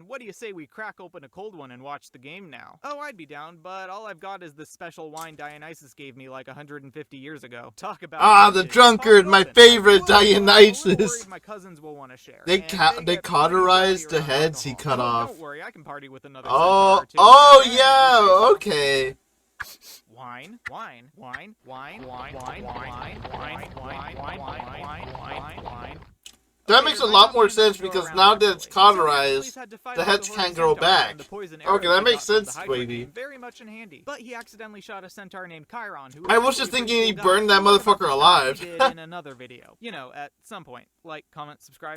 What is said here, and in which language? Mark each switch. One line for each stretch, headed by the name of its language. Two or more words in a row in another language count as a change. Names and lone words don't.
English: What do you say we crack open a cold one and watch the game now? Oh, I'd be down, but all I've got is this special wine Dionysus gave me like 150 years ago. Talk about The bitches. drunkard, Pop my open. favorite I'm a little Dionysus. worried my cousins will want to share. They and they get pretty cauterized the around heads he alcohol. cut Oh, off. Don't worry, I can party with another Oh, centaur, too. oh Alright, yeah, you say so. okay. Wine, wine, wine, wine, wine, wine, wine, wine, wine, wine, wine, wine, wine. That makes a lot more sense because now that it's cauterized, the heads can't grow back. Okay, that makes sense, baby. Very much in handy. But he accidentally shot a centaur named Chiron, who I was just actually a thinking pretty he cool burned guy. that motherfucker alive. He did in another video. You know, at some point. Like, comment, subscribe.